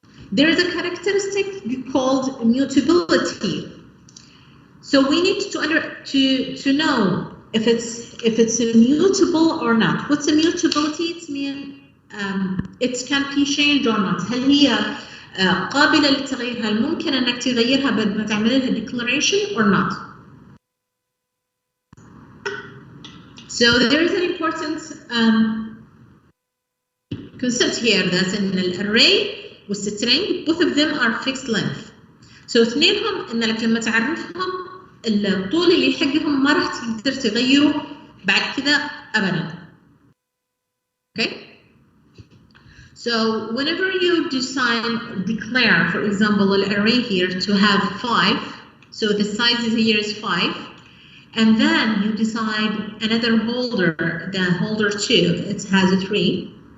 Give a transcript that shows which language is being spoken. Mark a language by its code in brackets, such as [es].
[en] There is a characteristic called immutability. So we need to know if it's immutable or not. What's immutability? It means it can be changed or not. [ar] هل هي قابلة للتغيير؟ هل ممكن انك تغيرها بعد ما تعمل لها [en] declaration or not? So there is an important concept here that in an array والstring both of them are fixed length. [ar] So اثنينهم انك لما تعرفهم الطول اللي حقهم ما راح تقدر تغيره بعد كذا ابدا. [en] Okay? So whenever you declare, for example, an array here to have 5, so the size here is 5, and then you decide another holder, the holder 2, it has a 3.